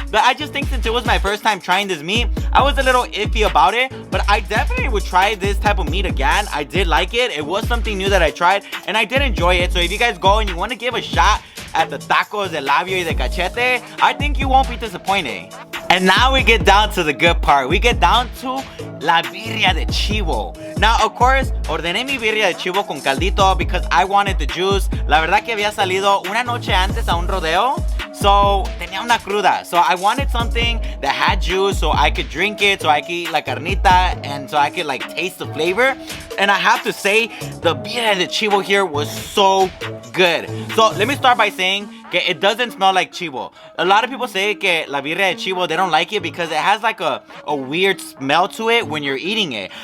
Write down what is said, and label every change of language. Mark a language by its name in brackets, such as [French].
[English] But I just think since it was my first time trying this meat, I was a little iffy about it. But I definitely would try this type of meat again. I did like it. It was something new that I tried, and I did enjoy it. So if you guys go and you want to give a shot at the [Spanish] tacos de labio y de cachete, [English] I think you won't be disappointed. And now we get down to the good part. We get down to [Spanish] la birria de chivo. [English] Now, of course, [Spanish] ordené mi birria de chivo con caldito [English] because I wanted the juice. [Spanish] La verdad que había salido una noche antes a un rodeo, so tenía una cruda. [English] So I wanted something that had juice so I could drink it, so I could eat [Spanish] la carnita, [English] and so I could like taste the flavor. And I have to say, the birria de chivo here was so good. So let me start by saying [Spanish] que [English] it doesn't smell like chivo. A lot of people say [Spanish] que la birria de chivo, [English] they don't like it because it has like a weird smell to it when you're eating it.